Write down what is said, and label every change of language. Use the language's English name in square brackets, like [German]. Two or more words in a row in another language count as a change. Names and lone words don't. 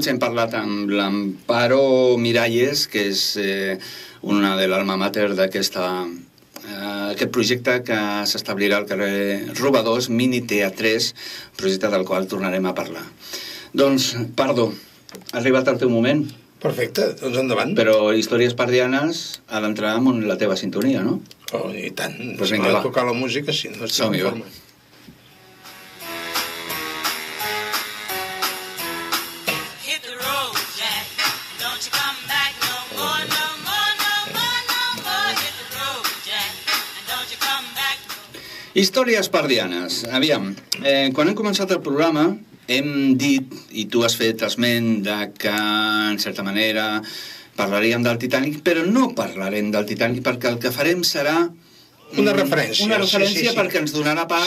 [Catalan] Hem parlat amb l'Amparo Miralles, que és una de l'alma mater d'aquest projecte que s'establirà al carrer Robadors, Mini Teatres, projecte del qual tornarem a parlar. Doncs, Pardo, ha arribat el teu moment. Perfecte, doncs endavant. Però Històries Pardianes ha d'entrar amb la teva sintonia, no? Oh, i tant. Pues Si vinga, m'ha va. de tocar la música, si no estic Som-hi, va. conforme. [English] Hit the road, Jack. Don't you come back no more, no more, no more, no more. Hit the road, Jack. And don't you come back no more. [Catalan] Històries Pardianes. Aviam, quan hem començat el programa hem dit, i tu has fet esment de que, en certa manera, parlaríem del Titanic, però no parlarem del Titanic perquè el que farem serà Una referència. Una referència sí. perquè ens donarà pas